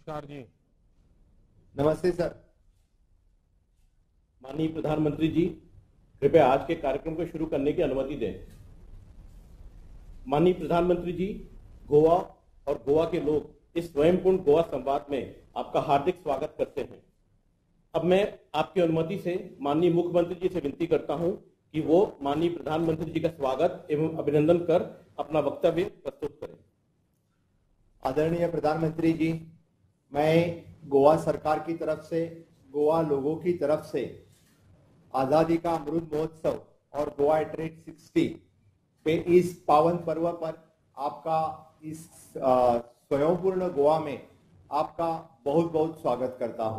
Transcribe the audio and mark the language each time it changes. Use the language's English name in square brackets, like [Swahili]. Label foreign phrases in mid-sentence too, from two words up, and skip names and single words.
[Hindi] जी। नमस्ते सर। माननीय प्रधानमंत्री जी, कृपया आज के कार्यक्रम को शुरू करने की अनुमति दें। माननीय प्रधानमंत्री जी, गोवा और गोवा के लोग इस स्वयंपूर्ण गोवा संवाद में आपका हार्दिक स्वागत करते हैं। अब मैं आपकी अनुमति से माननीय मुख्यमंत्री जी से विनती करता हूं कि वो माननीय प्रधानमंत्री जी का स्वागत एवं अभिनंदन कर अपना वक्तव्य प्रस्तुत करें। आदरणीय प्रधानमंत्री जी, मैं गोवा सरकार की तरफ से, गोवा लोगों की तरफ से आज़ादी का अमृत महोत्सव और गोवा ट्रेड 60 पे इस पावन पर्व पर आपका इस स्वयंपूर्ण गोवा में आपका बहुत बहुत स्वागत करता हूं।